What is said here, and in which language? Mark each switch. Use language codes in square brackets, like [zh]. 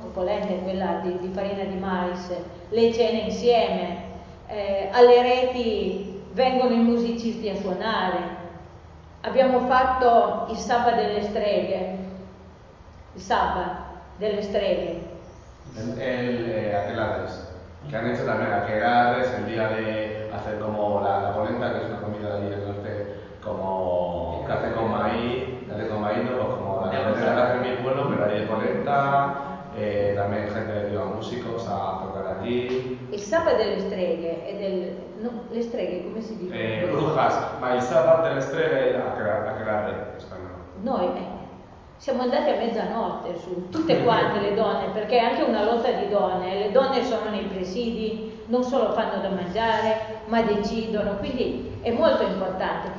[it] Le polente, quella di farina di mais, le cene insieme, alle reti vengono i musicisti a suonare. Abbiamo fatto il Sabba delle streghe. [es] Aquelarres, que han hecho también aquelarres el día de hacer como la polenta, que es una comida de allí del norte, como que hace con maíz, no, pues como la polenta que hace bien bueno, pero allí de polenta, también gente que lleva músicos a tocar allí. El Sabba delle streghe, no, le streghe, ¿cómo se dice? [it] Brujas, ma il Sabba delle streghe è aquelarres, [es] no. [it] Siamo andate a mezzanotte su, tutte quante le donne, perché è anche una lotta di donne, le donne sono nei presidi, non solo fanno da mangiare, ma decidono, quindi è molto importante.